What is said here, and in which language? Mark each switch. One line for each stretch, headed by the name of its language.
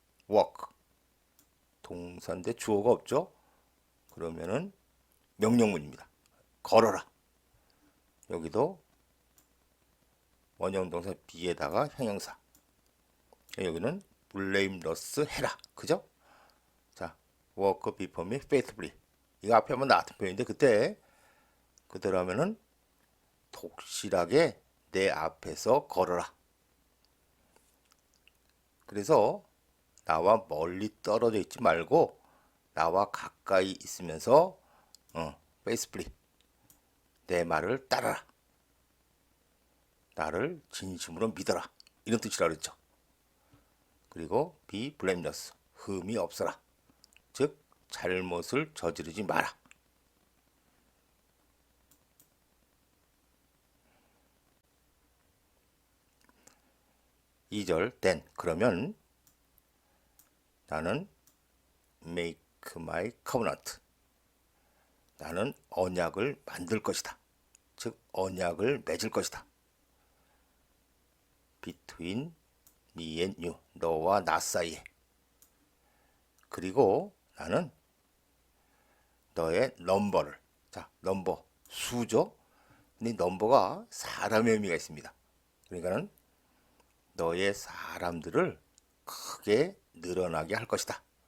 Korean: walk, 동사인데 주어가 없죠? 그러면은 명령문입니다. 걸어라. 여기도 원형동사 be에다가 형용사. 여기는 blameless 해라. 그죠?
English: 자, walk before me faithfully.
Korean: 이거 앞에 한번 나왔던 표현인데, 그때 그대로 하면은 독실하게 내 앞에서 걸어라. 그래서 나와 멀리 떨어져 있지 말고 나와 가까이 있으면서 faithfully 내 말을 따라라. 나를 진심으로 믿어라. 이런 뜻이라 그랬죠. 그리고
English: be blameless,
Korean: 흠이 없어라. 즉 잘못을 저지르지 마라. 이 절 then, 그러면 나는
English: make my covenant,
Korean: 나는 언약을 만들 것이다. 즉 언약을 맺을 것이다.
English: between me and you,
Korean: 너와 나 사이에. 그리고 나는 너의 넘버를, 자, 넘버, 수죠. 근데 넘버가 사람의 의미가 있습니다. 그러니까는 너의 사람들을 크게 늘어나게 할 것이다.